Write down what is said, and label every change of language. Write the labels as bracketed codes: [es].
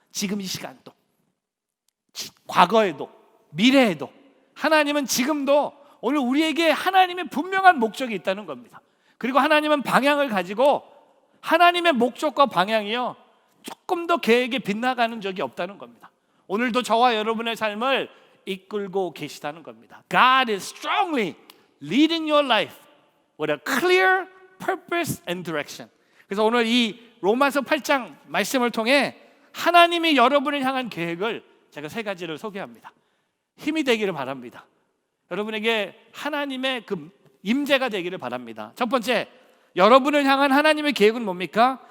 [ko] 지금 이 시간도, 과거에도, 미래에도 하나님은 지금도 오늘 우리에게 하나님의 분명한 목적이 있다는 겁니다. 그리고 하나님은 방향을 가지고 하나님의 목적과 방향이요, 조금 더 계획에 빗나가는 적이 없다는 겁니다. 오늘도 저와 여러분의 삶을 이끌고 계시다는 겁니다. [en] God is strongly leading your life with a clear purpose and direction. [ko] 그래서 오늘 이 로마서 8장 말씀을 통해 하나님이 여러분을 향한 계획을 제가 3가지를 소개합니다. 힘이 되기를 바랍니다. 여러분에게 하나님의 그 임재가 되기를 바랍니다. 첫 번째, 여러분을 향한 하나님의 계획은 뭡니까?